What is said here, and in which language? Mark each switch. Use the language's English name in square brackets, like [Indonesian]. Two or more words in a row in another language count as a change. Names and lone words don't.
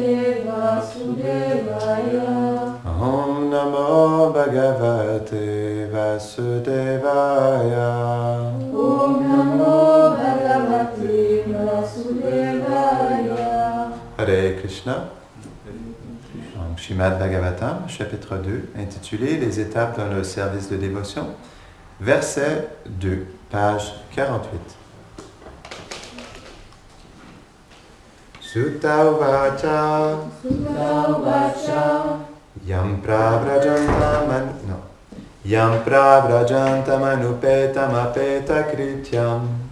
[Sanskrit] Om Namo Bhagavate Vasudevaya. Om Namo Bhagavate Vasudevaya. Hare Krishna. [French] Donc, Srimad Bhagavatam, chapitre 2, intitulé Les étapes dans le service de dévotion, verset 2, page 48. [Sanskrit] Sutta Uvacha Yam Pravrajanta Manupeta Krityam